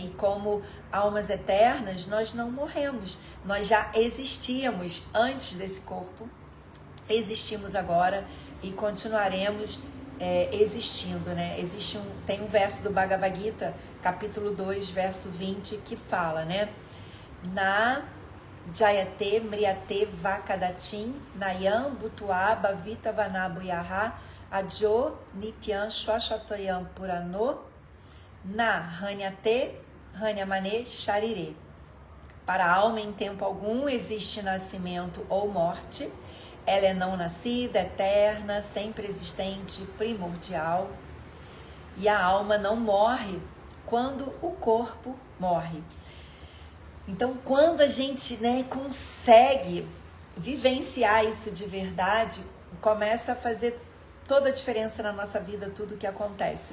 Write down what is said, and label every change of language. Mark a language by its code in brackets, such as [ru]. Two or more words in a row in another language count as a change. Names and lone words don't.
[pt] E como almas eternas, nós não morremos, nós já existíamos antes desse corpo, existimos agora e continuaremos existindo, né? Tem um verso do Bhagavad Gita, capítulo 2, verso 20, que fala, né? [sa] Na Jayate Mriyate Vakadatim Nayam Bhutua Bhavita Vanabu Yaha Adjo Nityam Shwashatoyam Purano Na Hanyate Hanyamane Sharire. [pt] Para a alma em tempo algum existe nascimento ou morte. Ela é não nascida, eterna, sempre existente, primordial. E a alma não morre quando o corpo morre. Então, quando a gente, né, consegue vivenciar isso de verdade, começa a fazer toda a diferença na nossa vida, tudo que acontece.